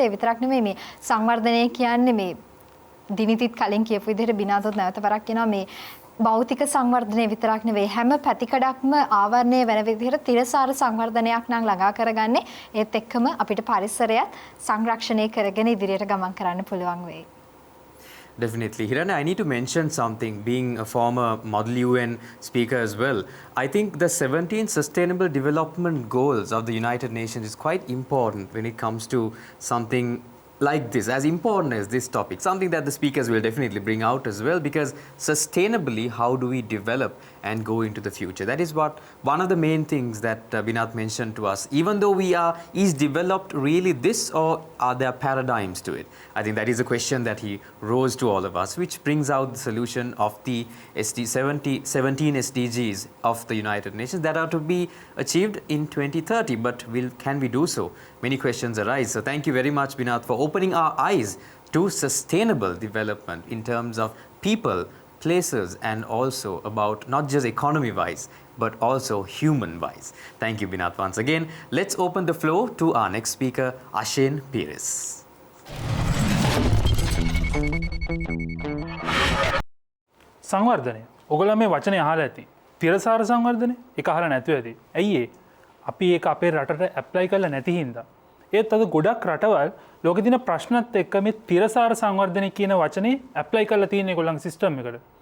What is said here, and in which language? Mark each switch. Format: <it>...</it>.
<si>ඒ විතරක් නෙමෙයි මේ සංවර්ධනය කියන්නේ මේ දිනිතිත් කලින් කියපු විදිහට බිනාදොත් නැවත වරක් කියනවා මේ භෞතික සංවර්ධනය විතරක් නෙවෙයි හැම පැතිකඩක්ම ආවරණය වෙන විදිහට තිරසාර සංවර්ධනයක් නම් ළඟා කරගන්නේ. ඒත් එක්කම අපිට පරිසරයත් සංරක්ෂණය කරගෙන ඉදිරියට ගමන් කරන්න පුළුවන් වෙයි.</si> <en>Definitely. Hirana, I need to mention something, being a former Model UN speaker as well. I think the 17 Sustainable Development Goals of the United Nations is quite important when it comes to something like this, as important as this topic, something that the speakers will definitely bring out as well, because sustainably, how do we develop and go into the future? That is what one of the main things that Binath mentioned to us. Even though is developed really this, or are there paradigms to it? I think that is a question that he rose to all of us, which brings out the solution of the 17 SDGs of the United Nations that are to be achieved in 2030. But can we do so? Many questions arise. So thank you very much, Binath, for opening our eyes to sustainable development in terms of people, places, and also about not just economy-wise, but also human-wise. Thank you, Binath, once again. Let's open the floor to our next speaker, Ashen Pires.</en> <si>සංවර්ධනය. ඔගොල්ලෝ මේ වචනේ අහලා ඇති. තිරසාර සංවර්ධනය එක අහලා නැතුව ඇති. ඇයි ඒ? අපි ඒක අපේ රටට ඇප්ලයි කරලා නැති හින්දා. ඒත් අද ගොඩක් රටවල් ලෝකෙ තියෙන ප්‍රශ්නත් එක්ක මේ තිරසාර සංවර්ධනය කියන වචනේ ඇප්ලයි කරලා තියෙන ඒගොල්ලන්ගේ සිස්ටම් එකට.</si>